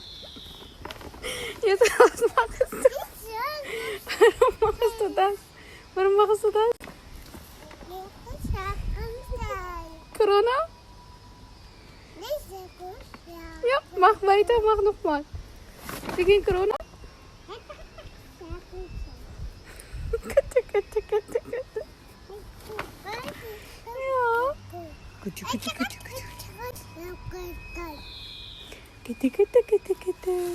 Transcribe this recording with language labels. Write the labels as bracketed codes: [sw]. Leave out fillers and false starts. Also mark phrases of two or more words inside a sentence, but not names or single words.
[ar] يا خلاص ما خصتش. ما خصتش. ما خصتش. كورونا. [de] Ja, mach weiter, mach nochmal. Wir gehen Corona. Bitte, bitte, bitte, bitte. Ja. Bitte, bitte, bitte, bitte. Bitte, bitte, bitte, bitte.